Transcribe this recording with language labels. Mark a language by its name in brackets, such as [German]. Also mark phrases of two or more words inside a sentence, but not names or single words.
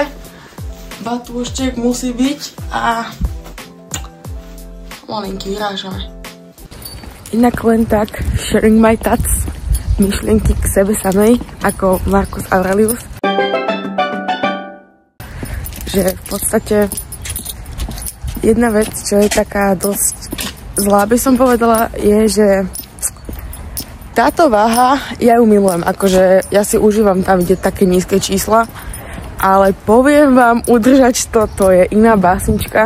[Slovak] Batúštek musí byť a malinky vyrážame. Inak len tak, [English] sharing my thoughts, [Slovak] myšlienky k sebe samej, ako Marcus Aurelius. Že v podstate jedna vec, čo je taká dosť zlá, by som povedala, je, že táto váha, ja ju milujem, akože ja si užívam tam vidieť také nízke čísla, ale poviem vám, udržať to je iná básnička.